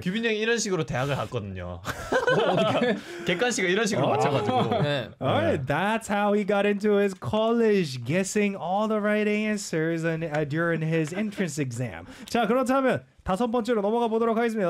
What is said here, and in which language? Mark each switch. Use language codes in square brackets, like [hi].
[ko] 규빈 형이 이런 식으로 대학을 갔거든요. 객관 씨가 이런 식으로 맞춰가지고. 네. [en] Alright, that's how he got into his college, guessing all the right answers during his entrance exam. [ko] 자, 그렇다면 다섯 번째로 넘어가 보도록 하겠습니다.